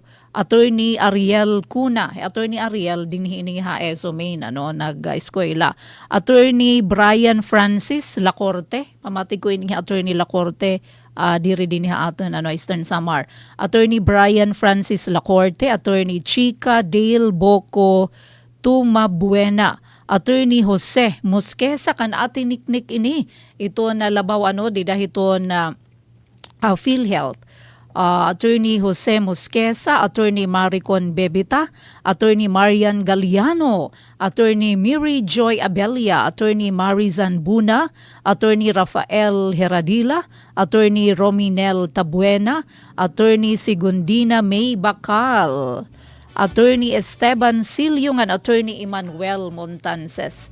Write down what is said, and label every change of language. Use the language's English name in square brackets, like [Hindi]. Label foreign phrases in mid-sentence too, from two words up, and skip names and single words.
[Waray] attorney Ariel Cuna, attorney Ariel dinhi ha ESO Main nag-eskwela, attorney Brian Francis Lacorte, pamati ko ini attorney Lacorte diri din aton Eastern Samar, attorney Brian Francis Lacorte, attorney Chica Dale Boco Tumabuena, attorney Jose Mosquesa kan atiniknik ini ito na labaw didahiton na PhilHealth. Attorney Jose Mosquesa, attorney Maricon Bebita, attorney Marian Galliano, attorney Miri Joy Abelia, attorney Marizan Buna, attorney Rafael Heradila, attorney Rominel Tabuena, attorney Sigundina May Bacal, attorney Esteban Silio and attorney Emmanuel Montances.